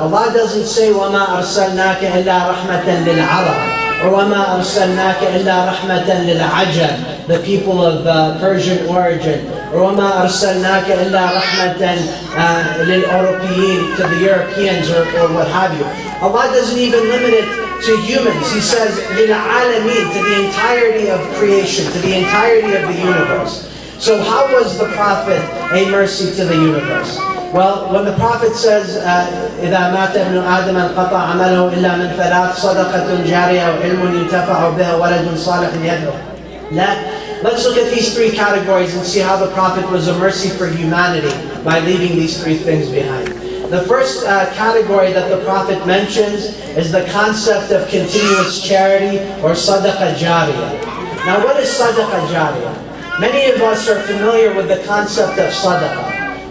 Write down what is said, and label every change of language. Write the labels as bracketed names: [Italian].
[English] Allah doesn't say وَمَا أَرْسَلْنَاكَ إِلَّا رَحْمَةً لِلْعَرَبِ, or وَمَا أَرْسَلْنَاكَ إِلَّا رَحْمَةً لِلْعَجَمِ, the people of Persian origin, or وَمَا أَرْسَلْنَاكَ إِلَّا رَحْمَةً لِلْأَوْرُوپِيِّينَ, to the Europeans or what have you. Allah doesn't even limit it to humans. He says لِلْعَالَمِينَ, to the entirety of creation, to the entirety of the universe. So how was the Prophet a mercy to the universe? [Arabic] Well, when the Prophet says, إِذَا مَاتَ ابْنُ آدَمَ انْقَطَعَ عَمَلَهُ إِلَّا مِنْ ثَلَاثٍ صَدَقَةٌ جَارِيَةٌ وَعِلْمٌ يُنْتَفَعُ بِهِ وَوَلَدٌ صَالِحٌ يَدْعُو لَهُ. [English] Let's look at these three categories and see how the Prophet was a mercy for humanity by leaving these three things behind. The first category that the Prophet mentions is the concept of continuous charity, or Sadaqa Jariyah. Now, what is Sadaqa Jariyah? Many of us are familiar with the concept of Sadaqah.